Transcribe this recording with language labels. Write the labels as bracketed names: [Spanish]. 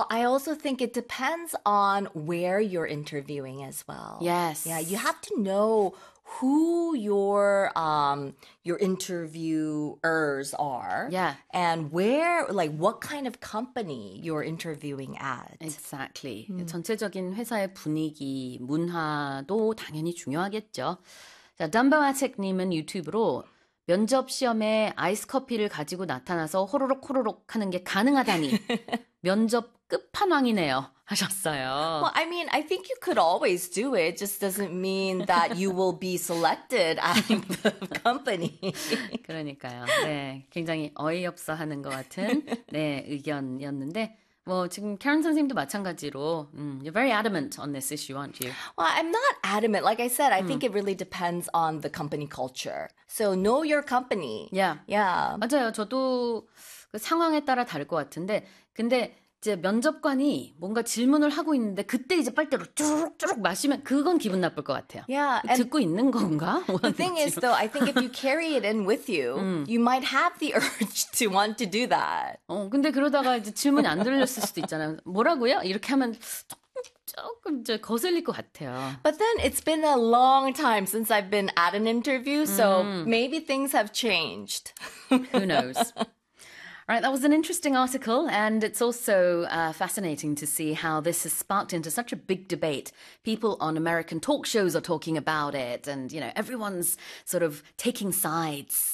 [English] I also think it depends on where you're interviewing as well. Yes. Yeah, you have to know who your interviewers are. Yeah. And where, like, what kind of company you're interviewing at. Exactly. [Korean] 전체적인 회사의 분위기, 문화도 당연히 중요하겠죠. 자, 덤버아텍님은 유튜브로 면접 시험에 아이스 커피를 가지고 나타나서 호로록 호로록 하는 게 가능하다니 면접 끝판왕이네요 하셨어요. [English] Well, I mean, I think you could always do it. Just doesn't mean that you will be selected at the company. [Korean] 그러니까요. 네, 굉장히 어이없어하는 것 같은 네 의견이었는데. 뭐 지금 Karen 선생님도 마찬가지로 [English] you're very adamant on this issue, aren't you? Well, I'm not adamant. Like I said, I think it really depends on the company culture. So know your company. Yeah. Yeah. [Korean] 맞아요. 저도 그 상황에 따라 다를 것 같은데 근데 이제 면접관이 뭔가 질문을 하고 있는데 그때 이제 빨대로 쭈룩쭈룩 마시면 그건 기분 나쁠 것 같아요. [English] Yeah, [Korean] 듣고 있는 건가? [English] The thing is though, I think if you carry it in with you, you might have the urge to want to do that. [Korean] 근데 그러다가 이제 질문이 안 들렸을 수도 있잖아요. 뭐라고요? 이렇게 하면 조금 이제 거슬릴 것 같아요. [English] But then it's been a long time since I've been at an interview, so maybe things have changed. Who knows? Right, that was an interesting article, and it's also fascinating to see how this has sparked into such a big debate. People on American talk shows are talking about it, and, you know, everyone's sort of taking sides.